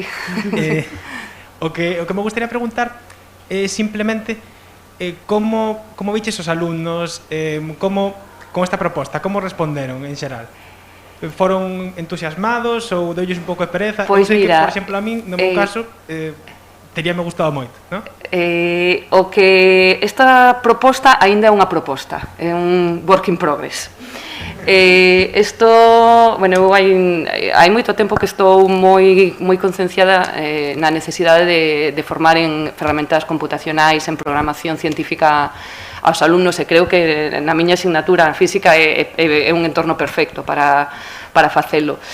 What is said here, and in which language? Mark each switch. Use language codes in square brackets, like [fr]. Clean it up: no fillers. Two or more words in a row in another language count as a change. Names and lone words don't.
[gl] O que me gustaría preguntar é simplemente como viches os alumnos, con esta proposta, como responderon en xeral? Foron entusiasmados ou deulles un pouco de pereza? Pois mira, por exemplo, a min, no meu caso, teríame gustado moito, non? O que esta proposta aínda é unha proposta, é un [en] work in progress. [gl] Isto, bueno, hai moito tempo que estou moi concienciada na necesidade de formar en ferramentas computacionais, en programación científica aos alumnos, e creo que na miña asignatura física é un entorno perfecto para facelo.